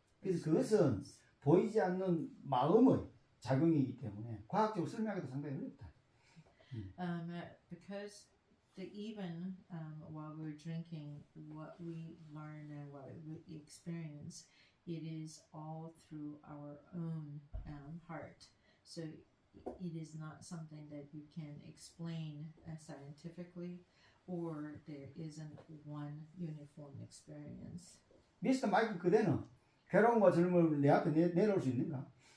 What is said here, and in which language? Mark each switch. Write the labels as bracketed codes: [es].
[ko] 그래서 그것은 보이지 않는 마음의 작용이기 때문에 과학적으로 설명하기도 상당히 어렵다. [en] Because even while we're drinking, what we learn and what we experience, it is all through our own heart. So it is not something that you can explain scientifically, or there isn't one uniform experience. [ko] 미스터 마이클 그대는 괴로움과 젊음을 내 앞에 내놓을 수 있는가?